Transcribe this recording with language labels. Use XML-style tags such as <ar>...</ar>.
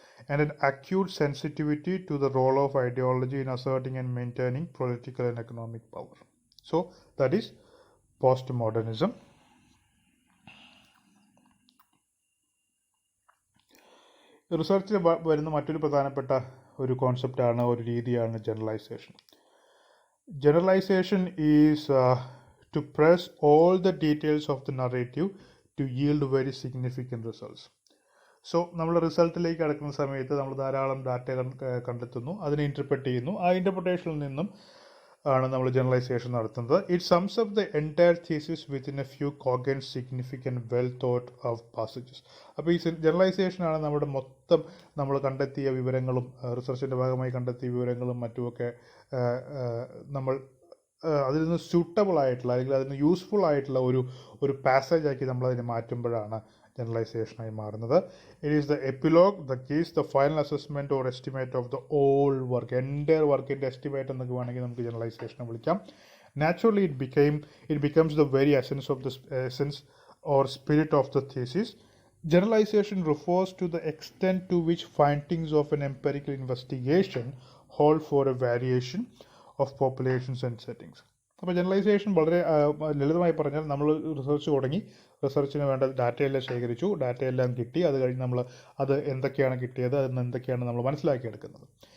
<en>And an acute sensitivity to the role of ideology in asserting and maintaining political and economic power. So that is postmodernism.</en> <ml>റിസർച്ചിൽ വരുന്ന മറ്റൊരു പ്രധാനപ്പെട്ട ഒരു കോൺസെപ്റ്റാണ്, ഒരു രീതിയാണ് generalisation.</ml> <en>Generalization is to press all the details of the narrative to yield very significant results.</en> <ml>So നമ്മൾ റിസൾട്ടിലേക്ക് കടക്കുന്ന സമയത്ത് നമ്മൾ ധാരാളം ഡാറ്റ കണ്ടെത്തുന്നു, അതിനെ ഇൻ്റർപ്രറ്റ് ചെയ്യുന്നു. ആ ഇൻ്റർപ്രിട്ടേഷനിൽ നിന്നും ആണ് നമ്മൾ ജനറലൈസേഷൻ നടത്തുന്നത്.</ml> <en>It sums up the entire thesis within a few cogent significant well thought of passages.</en> <ml>അപ്പോൾ ഈ ജനറലൈസേഷനാണ് നമ്മുടെ മൊത്തം നമ്മൾ കണ്ടെത്തിയ വിവരങ്ങളും റിസർച്ചിൻ്റെ ഭാഗമായി കണ്ടെത്തിയ വിവരങ്ങളും മറ്റുമൊക്കെ നമ്മൾ അതിൽ നിന്ന് സ്യൂട്ടബിൾ ആയിട്ടുള്ള അല്ലെങ്കിൽ അതിന് യൂസ്ഫുൾ ആയിട്ടുള്ള ഒരു പാസേജാക്കി നമ്മളതിനെ മാറ്റുമ്പോഴാണ് ജനറലൈസേഷനായി മാറുന്നത്.</ml> <en>it is the epilogue, the case, the final assessment or estimate of the all work,</en> <ml>entire വർക്കിൻ്റെ എസ്റ്റിമേറ്റ് എന്നൊക്കെ വേണമെങ്കിൽ നമുക്ക് ജനറലൈസേഷനെ വിളിക്കാം.</ml> <en>Naturally it becomes the very essence or spirit of the thesis. Generalization refers to the extent to which findings of an empirical investigation hold for a variation of populations and settings.</en> <ml>അപ്പോൾ generalisation വളരെ ലളിതമായി പറഞ്ഞാൽ, നമ്മൾ research തുടങ്ങി, റിസർച്ചിന് വേണ്ട ഡാറ്റയെല്ലാം ശേഖരിച്ചു, ഡാറ്റയെല്ലാം കിട്ടി, അത് കഴിഞ്ഞ് നമ്മൾ അത് എന്തൊക്കെയാണ് കിട്ടിയത്, അതിന് എന്തൊക്കെയാണ് നമ്മൾ മനസ്സിലാക്കിയെടുക്കുന്നത്.</ml>